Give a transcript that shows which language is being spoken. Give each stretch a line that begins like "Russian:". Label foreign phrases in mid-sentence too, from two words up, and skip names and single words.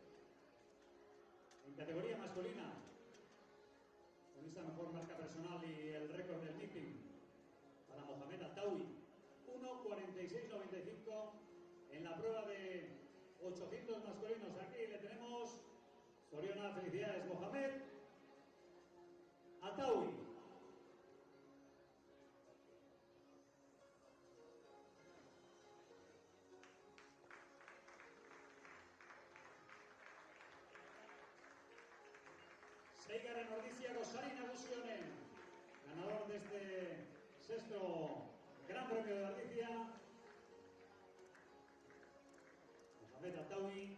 Spanish: En categoría masculina, con esta mejor marca personal y el récord del meeting para Mohamed Atawi, 1:46.95 en la prueba de 800 masculinos. Aquí le tenemos, Soriona, felicidades Mohamed Atawi.
Basque: Seigarren Ordiziako sari nagusi honen
Spanish: ganador de este sexto Gran Premio de Ordicia, Mohamed Atawi.